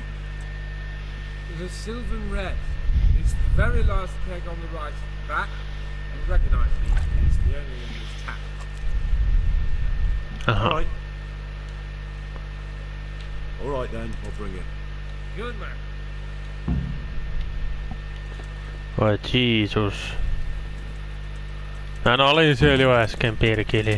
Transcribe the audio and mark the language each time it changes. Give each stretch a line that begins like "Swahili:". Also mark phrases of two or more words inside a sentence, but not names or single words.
English: The Sylvan Red. It's the very last keg on the right at the back. I recognise it easily. It's the only one that's tapped. All right. All right then, I'll bring it. Good man.
Finnish: Voi Jeesus. Mä olin siellä jo äsken, pirkili.